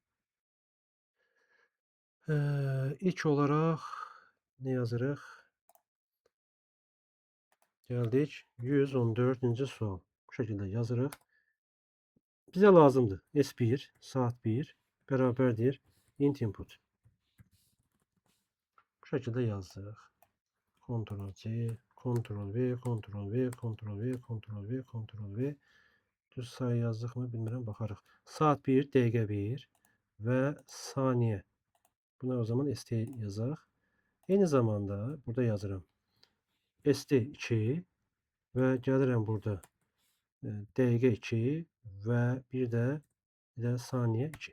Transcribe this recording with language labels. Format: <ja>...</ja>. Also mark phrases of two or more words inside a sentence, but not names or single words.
<az>İlk olaraq nə yazırıq? Gəldik 114-cü sual. Bu şəkildə yazırıq. Bizə lazımdır. S1 saat 1 bərabərdir</az> <en>int input.</en> <az>Bu şəkildə yazdıq. Ctrl-C, Ctrl-V, Ctrl-V, Ctrl-V, Ctrl-V, Ctrl-V. Düz sayı yazdıq mı bilmirəm, baxarıq. Saat 1, dəqiqə 1 və saniyə. Buna o zaman ST yazaq. Eyni zamanda burada yazıram. ST 2 və gəlirəm burada dəqiqə 2 və bir də saniyə 2.</az>